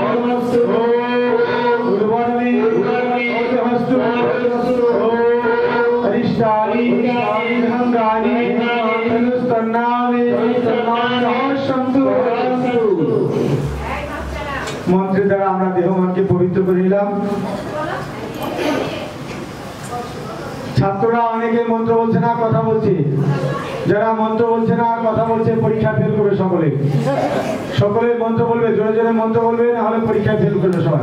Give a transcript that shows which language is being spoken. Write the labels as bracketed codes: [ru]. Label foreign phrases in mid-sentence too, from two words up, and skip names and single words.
[sa] उर्वरमे ओजमस्तु अरिष्टानि धनानि तनुस्तन्नानि सन्तु [bn] মন্ত্রের দ্বারা আমরা দেহ মনকে পবিত্র করে নিলাম। ছাত্ররা অনেকে মন্ত্র বলছে না, কথা বলছে। যারা মন্ত্র বলছে না, কথা বলছে, পরীক্ষা ফেল করবে সকলে। সকলে মন্ত্র বলবে, জোরে জোরে মন্ত্র বলবে, না হলে পরীক্ষা ফেল করবে সবাই।